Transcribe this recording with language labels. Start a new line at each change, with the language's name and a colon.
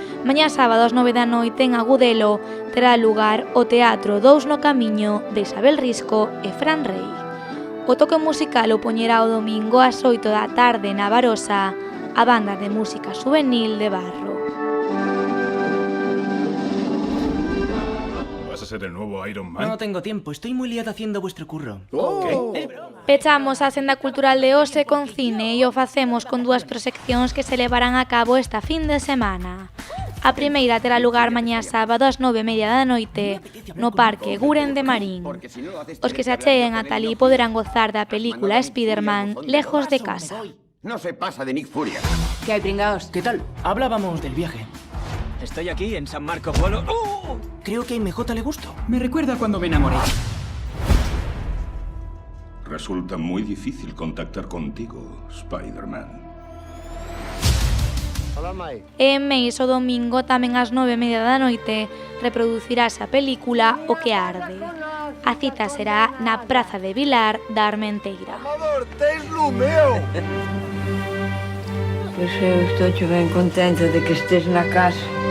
Galician: Mañá sábado ás 9 da noite en Agudelo terá lugar o Teatro Dous no Camiño de Isabel Risco e Fran Rey. O toque musical o poñerá o domingo ás 8 da tarde na Barosa, a banda de música juvenil de Barro.
Spanish: ¿Vas a ser el nuevo Iron Man? No tengo tiempo, estoy muy liado haciendo vuestro curro. ¿Qué?
Galician: Pechamos a senda cultural de Ose con cine e o facemos con dúas proxeccións que se levarán a cabo esta fin de semana. A primeira terá lugar mañá sábado ás 9:30 da noite no Parque Guren de Marín. Os que se acheguen ata alí poderán gozar da película Spider-Man Lejos de casa.
Spanish: No se pasa de Nick Furia. ¿Qué hay, pringaos? ¿Qué tal? Hablábamos del viaje. Estoy aquí en San Marco Polo. Creo que a MJ le gusto. Me recuerda cuando me enamoré. Resulta muy difícil contactar contigo, Spider-Man.
Galician: E en Meis o domingo tamén ás 9:30 da noite reproducirás a película O que arde. A cita será na Praza de Vilar da Armenteira. Pois eu estou ben contenta de que estés na casa.